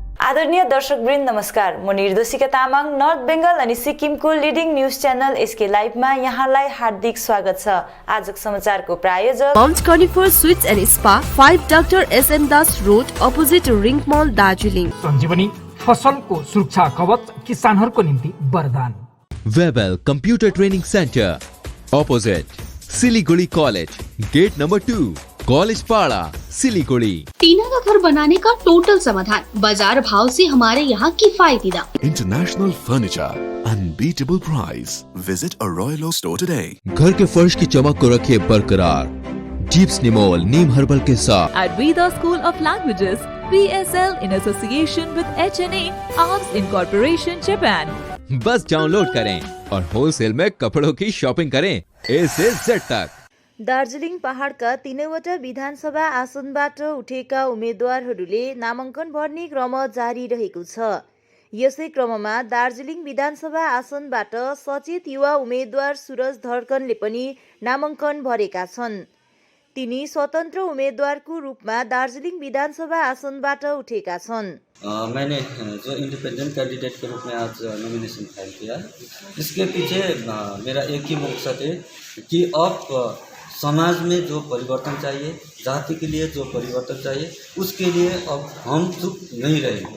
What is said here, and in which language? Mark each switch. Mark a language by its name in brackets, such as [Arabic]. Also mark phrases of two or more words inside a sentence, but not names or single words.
[Nepali] आदरणीय दर्शकवृन्द नमस्कार। म निर्देशिका तामाङ नर्थ बेंगल अनि सिक्किमको [English] leading news channel [Nepali] एसके लाइभमा यहाँलाई हार्दिक स्वागत छ। आजको समाचारको प्रायोजक माउन्ट कर्निफर स्वीट्स एन्ड स्पा 5 डाक्टर एसएन दास रोड अपोजिट रिङ मल दार्जिलिङ। सञ्जीवनी फसलको सुरक्षा कवच किसानहरूको निम्ति वरदान। [Hindi] वेबल कंप्यूटर ट्रेनिंग सेंटर ऑपोजिट सिलीगुड़ी कॉलेज गेट नंबर 2 कॉलेज पाड़ा सिलीगुड़ी। टीना का घर बनाने का टोटल समाधान, बाजार भाव से हमारे यहाँ किफायती दाम। [English] international furniture, unbeatable price. visit a Royal Oak store today. [Hindi] घर के फर्श की चमक को रखे बरकरार जीप्स निमोल नीम हर्बल के साथ। [English] At Veda School of Languages, PSL in association with HNA Arms Incorporation Japan. [Hindi] बस डाउनलोड करें और होलसेल में कपड़ों की शॉपिंग करें A से Z तक। [Nepali] दार्जिलिङ पहाडका तीनैवटा विधानसभा आसनबाट उठेका उम्मेद्वारहरूले नामाङ्कन भर्ने क्रम जारी रहेको छ। यसै क्रममा दार्जिलिङ विधानसभा आसनबाट सचेत युवा उम्मेद्वार सुरज धर्कनले पनि नामाङ्कन भरेका छन्। तिनी स्वतन्त्र उम्मेद्वारको रूपमा दार्जिलिङ विधानसभा आसनबाट उठेका छन्। [Hindi] मैंने जो [English] independent candidate [Hindi] के रूप में आज [English] nomination file [Hindi] किया, इसके पीछे मेरा एक ही मकसद है कि अब समाज में जो परिवर्तन चाहिए, जाति के लिए जो परिवर्तन चाहिए, उसके लिए अब हम चुप नहीं रहेंगे।